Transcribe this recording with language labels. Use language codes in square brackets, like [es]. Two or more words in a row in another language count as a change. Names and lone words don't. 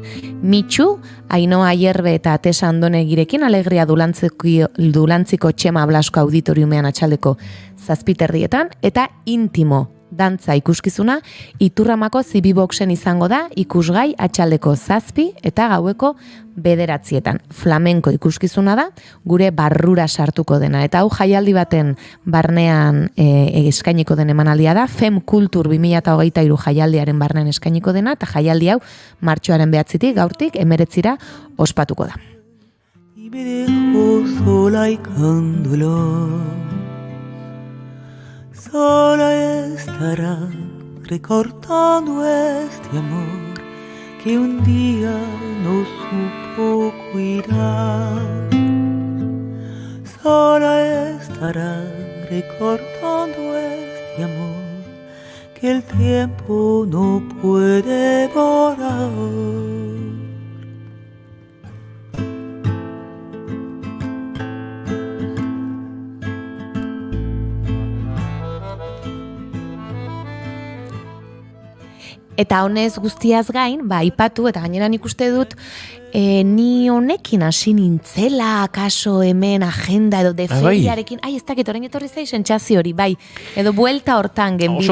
[eu] Mitxu, Ainoa Aierbe eta Tesa Andonegirekin alegria dulantziko Txema Blasko auditoriumean atxaldeko 7:30, eta Intimo dantza ikuskizuna Iturramako Zibiboxen izango da ikusgai atxaldeko 7 eta gaueko 9:00. Flamenko ikuskizuna da, gure barrura sartuko dena. Eta hau jaialdi baten barnean eskainiko den emanaldia da, Fem Kultur 2023 jaialdiaren barnean eskainiko dena, eta jaialdi hau martxoaren 9 gaurtik 19 ospatuko da. [es] Y me dejó sola y con dolor. Sola estará recortando este amor que un día no supo cuidar. Sola estará recordando este amor que el tiempo no puede borrar. [eu] Eta honez guztiaz gain, aipatu eta gaineran ikuste dut, ni honekin hasi nintzela, akaso hemen agenda edo deferiarekin, ez dakit, orain etorri zai sentsazio hori, edo buelta hortan genbiltzan.